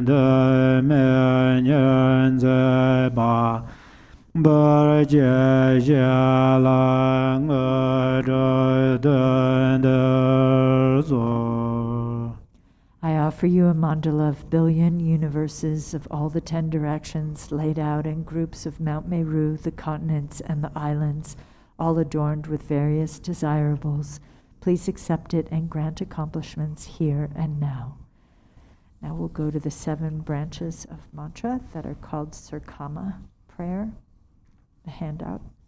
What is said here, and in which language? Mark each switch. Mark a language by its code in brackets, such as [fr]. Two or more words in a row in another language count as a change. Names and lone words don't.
[en] de men yen ze ba bar je je la de de zo. I offer you a mandala of billion universes of all the 10 directions laid out in groups of Mount Meru, the continents, and the islands, all adorned with various desirables. Please accept it and grant accomplishments here and now. Now we'll go to the 7 branches of mantra that are called Sarkama prayer, the handout.